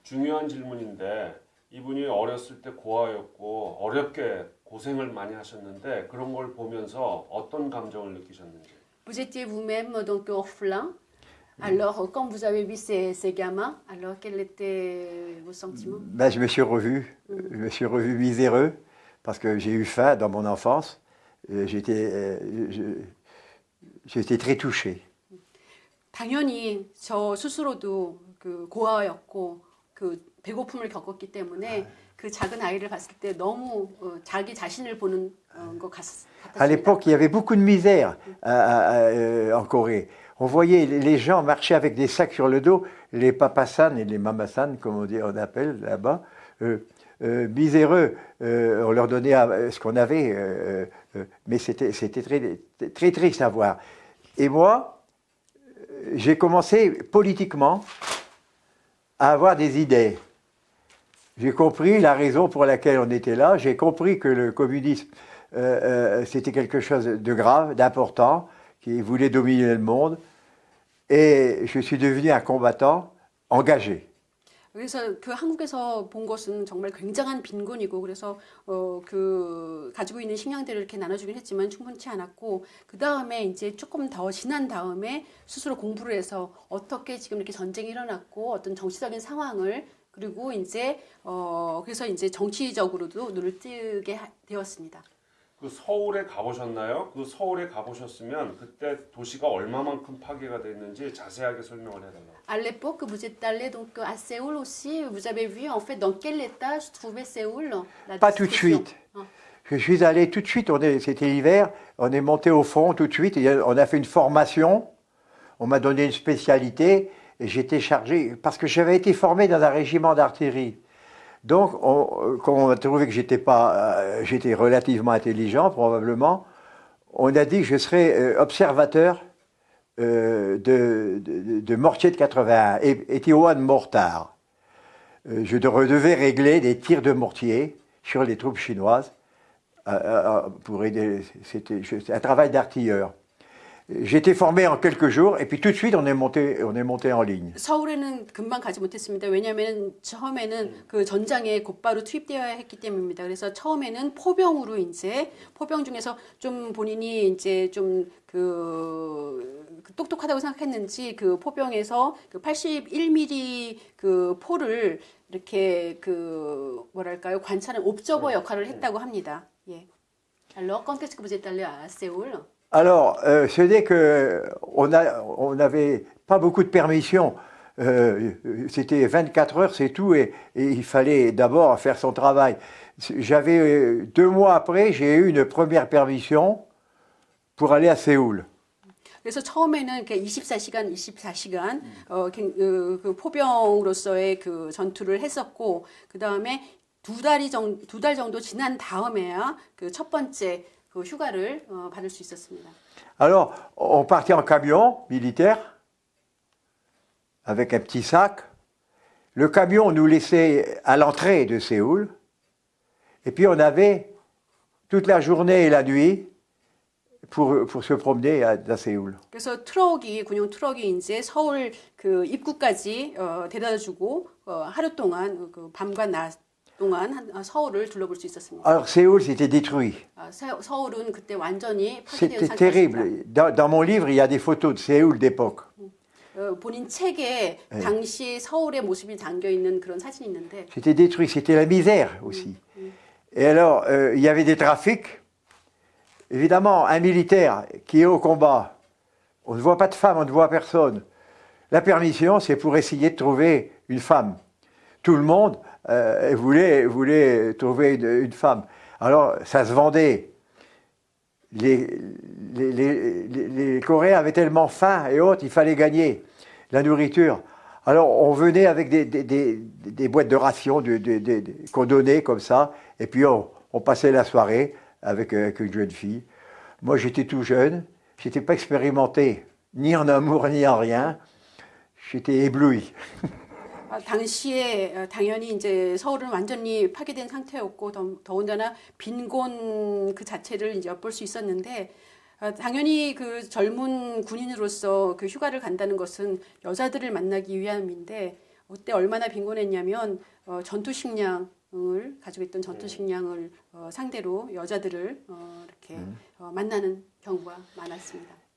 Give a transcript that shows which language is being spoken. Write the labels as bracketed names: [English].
[Korean] 중요한 질문인데 이분이 어렸을 때 고아였고 어렵게 고생을 많이 하셨는데 그런 걸 보면서 어떤 감정을 느끼셨는지. [French] Vous étiez vous-même donc orphelin. Alors, quand vous avez vu ces gamins, alors quels étaient vos sentiments? Ben, je me suis revu miséreux, parce que j'ai eu faim dans mon enfance. J'étais très touché. [Korean] 당연히 저 스스로도 그 고아였고 그 배고픔을 겪었기 때문에 그 작은 아이를 봤을 때 너무 자기 자신을 보는 것 같았습니다. [French] À l'époque, il y avait beaucoup de misère en Corée. On voyait les gens marcher avec des sacs sur le dos, les papasan et les mamasan, comme on appelle là-bas, miséreux. On leur donnait ce qu'on avait, mais c'était très, très triste à voir. Et moi, j'ai commencé politiquement à avoir des idées. J'ai compris la raison pour laquelle on était là. J'ai compris que le communisme, c'était quelque chose de grave, d'important, qui voulait dominer le monde. Et je suis devenu un combattant engagé. [Korean] 그래서 그 한국에서 본 것은 정말 굉장한 빈곤이고 그래서 그 가지고 있는 식량들을 이렇게 나눠주긴 했지만 충분치 않았고 그 다음에 이제 조금 더 지난 다음에 스스로 공부를 해서 어떻게 지금 이렇게 전쟁이 일어났고 어떤 정치적인 상황을 그리고 이제 그래서 이제 정치적으로도 눈을 뜨게 되었습니다. 그 서울에 가보셨나요? 그 서울에 가보셨으면 그때 도시가 얼마만큼 파괴가 됐는지 자세하게 설명을 해달라고. [French] À l'époque, vous êtes allé donc à Séoul aussi. Vous avez vu en fait dans quel état se trouvait Séoul? Pas tout de suite. Je suis allé tout de suite. C'était l'hiver. On est monté au front tout de suite. On a fait une formation. On m'a donné une spécialité et j'étais chargé parce que j'avais été formé dans un régiment d'artillerie. Donc, quand on a trouvé que j'étais relativement intelligent, probablement, on a dit que je serais observateur de mortier de 81, Etiwan Mortar. Je devais régler des tirs de mortier sur les troupes chinoises pour aider. C'était un travail d'artilleur. J'ai été formé en quelques jours et puis tout de suite on est monté en ligne. [Korean] 서울에는 금방 가지 못했습니다. 왜냐하면 처음에는 그 전장에 곧바로 투입되어야 했기 때문입니다. 그래서 처음에는 포병으로 이제 포병 중에서 좀 본인이 이제 좀 그 똑똑하다고 생각했는지 그 포병에서 그 81mm 그 포를 이렇게 그 뭐랄까요 관찰하는 옵저버 역할을 했다고 합니다. 예. [French] Alors quand est-ce que vous êtes allé à Séoul? Alors, ce n'est qu'on n'avait pas beaucoup de permissions. C'était 24 heures, c'est tout, et il fallait d'abord faire son travail. J'avais 2 mois après, j'ai eu une première permission pour aller à Séoul. [Korean] 그래서 처음에는 이렇게 24시간 그 포병으로서의 그 전투를 했었고 그 다음에 두 달 정도 지난 다음에야 그 첫 번째 그 휴가를 받을 수 있었습니다. [French] Alors, on partait en camion militaire avec un petit sac. Le camion nous laissait à l'entrée de Séoul. Et puis on avait toute la journée et la nuit pour se promener à Séoul. [Korean] 그래서 군용 트럭이 이제 서울 그 입구까지 데려다주고 하루 동안 그 밤과 낮 동안 서울을 둘러볼 수 있었습니다. [French] Alors Séoul, c'était détruit. [Korean] 서울은 그때 완전히 파괴된 [French] C'était [Korean] 상태였습니다. [French] terrible. Dans mon livre, il y a des photos de Séoul d'époque. [Korean] 본인 책에 당시 서울의 모습이 담겨 있는 그런 사진이 있는데 [French] C'était détruit, c'était la misère aussi. Et alors, il y avait des trafics. Évidemment, un militaire qui est au combat, on ne voit pas de femme, on ne voit personne. La permission, c'est pour essayer de trouver une femme. Tout le monde voulait trouver une femme. Alors, ça se vendait. Les Coréens avaient tellement faim et autres, il fallait gagner la nourriture. Alors, on venait avec des boîtes de rations qu'on donnait comme ça, et puis on passait la soirée avec une jeune fille. Moi, j'étais tout jeune, je n'étais pas expérimenté, ni en amour, ni en rien. J'étais ébloui. [Korean] 당시에 당연히 이제 서울은 완전히 파괴된 상태였고 더군다나 빈곤 그 자체를 이제 엿볼 수 있었는데 당연히 그 젊은 군인으로서 그 휴가를 간다는 것은 여자들을 만나기 위함인데 그때 얼마나 빈곤했냐면 전투 식량을 가지고 있던 전투 식량을 상대로 여자들을 이렇게 만나는 경우가 많았습니다.